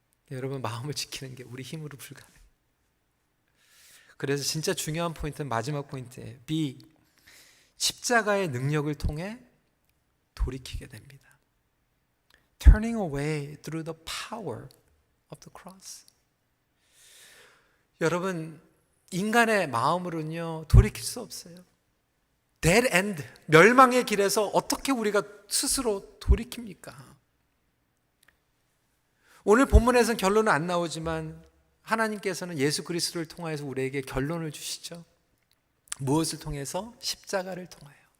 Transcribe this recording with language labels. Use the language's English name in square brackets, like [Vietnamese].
[Korean] 여러분 마음을 지키는 게 우리 힘으로 불가능해요. 그래서 진짜 중요한 포인트는 마지막 포인트예요. B, 십자가의 능력을 통해 돌이키게 됩니다. [English] Turning away through the power of the cross. [Korean] 여러분, 인간의 마음으로는요 돌이킬 수 없어요. [English] Dead end, [Korean] 멸망의 길에서 어떻게 우리가 스스로 돌이킵니까? 오늘 본문에서는 결론은 안 나오지만 하나님께서는 예수 그리스도를 통해서 우리에게 결론을 주시죠. 무엇을 통해서? 십자가를 통하여.